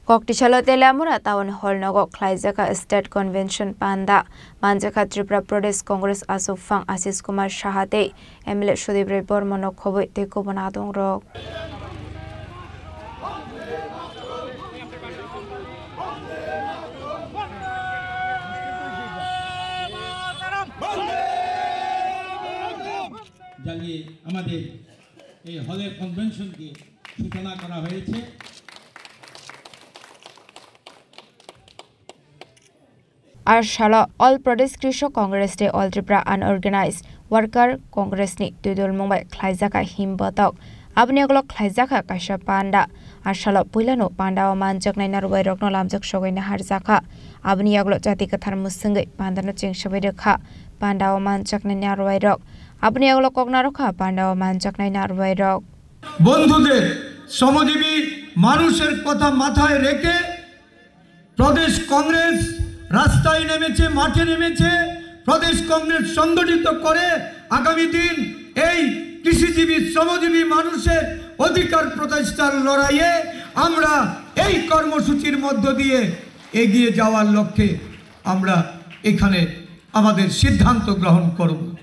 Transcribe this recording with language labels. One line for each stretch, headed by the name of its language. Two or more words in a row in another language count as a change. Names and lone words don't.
Kok Borok: Koktishala Telamura Town Hall Nogo Klaizaka State Convention Panda Manjaka Tripura Pradesh Congress Asufang Asis Kumar Shahate Emile Shudibre Bormono Kobo Teko Bonadong Rock
Bangla: জ্বালিয়ে আমাদের এই হলের কনভেনশনকে সূচনা করা হয়েছে।
Kok Borok: Arshala All Pradesh Krishak Congress Day All Tripura Unorganized Worker Congress ni Tudul Mumbai Klaizaka Himbatok Abniaglok Klaizaka Kasha Panda Arshala Pulano Panda Manjak Nainarway Rokno Lamjak Shogin Harzaka Abniaglok Jatikathar Musungi Pandano Chingshabidaka Panda Manjak Nainarway Rok Abniaglok Ognaroka Panda Manjak Nainarway Rok
Bangla: বন্ধুদের শ্রমজীবী মানুষের কথা মাথায় রেখে প্রদেশ কংগ্রেস রাস্তায় নেমেছে মাঠে নেমেছে প্রদেশ কংগ্রেস সংগঠিত করে আগামী দিন এই কৃষিজীবী শ্রমজীবী মানুষের অধিকার প্রতিষ্ঠার লড়াইয়ে আমরা এই কর্মসূচির মধ্য দিয়ে এগিয়ে যাওয়ার লক্ষ্যে আমরা এখানে আমাদের সিদ্ধান্ত গ্রহণ করব।